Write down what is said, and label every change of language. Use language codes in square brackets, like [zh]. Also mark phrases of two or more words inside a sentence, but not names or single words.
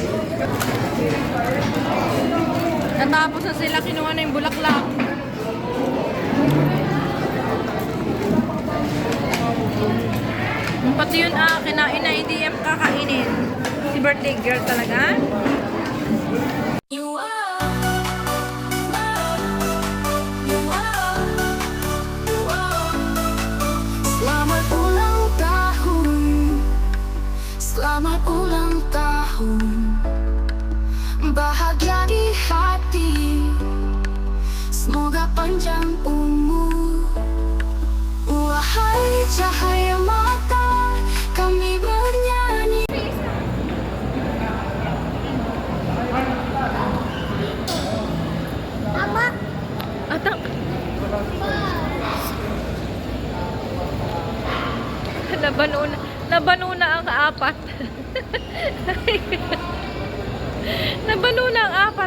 [tl] Natapos na sila, kinuha na yung bulaklak. Pati yun kinain na hindi yung kakainin. Si birthday girl talaga. [en] You are, you are, you are. [id] Selamat ulang tahun, selamat ulang tahun. Bahagia di hati, semoga panjang umur. Wahai cahaya mata, kami bernyanyi. [tl] Ama. Atang. Nabano na ang apat. Nabano na ang apat.